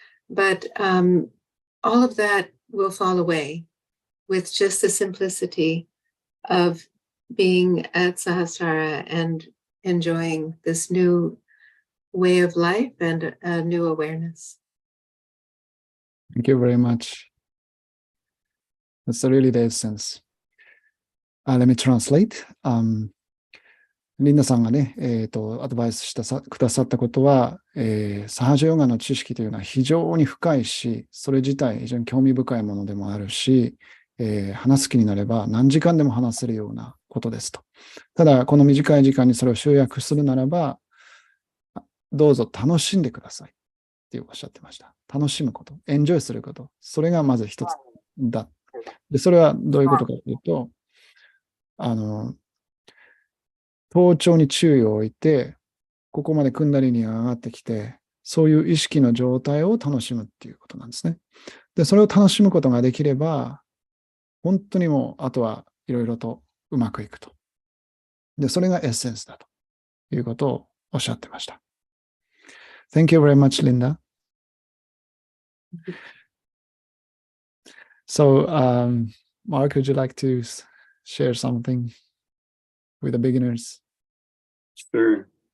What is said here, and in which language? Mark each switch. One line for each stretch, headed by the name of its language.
English: But all of that will fall away with just the simplicity of being at Sahasrara and enjoying this new way of life and a new awareness. Thank you very much. That's really the essence. Let me translate.
Japanese: リンダさんがね、アドバイスくださったことは、サハジャヨガの知識というのは非常に深いし、それ自体非常に興味深いものでもあるし、話す気になれば何時間でも話せるようなことですと。ただ、この短い時間にそれを集約するならば、どうぞ楽しんでくださいっておっしゃってました。楽しむこと、エンジョイすること、それがまず一つだ。で、それはどういうことかというと、頭頂に注意を置いて、ここまでクンダリニが上がってきて、そういう意識の状態を楽しむっていうことなんですね。で、それを楽しむことができれば、本当にもう、あとはいろいろとうまくいくと。で、それがエッセンスだということをおっしゃってました。
English: Thank you very much, Linda. So, Mark, would you like to share something with the beginners? Sure.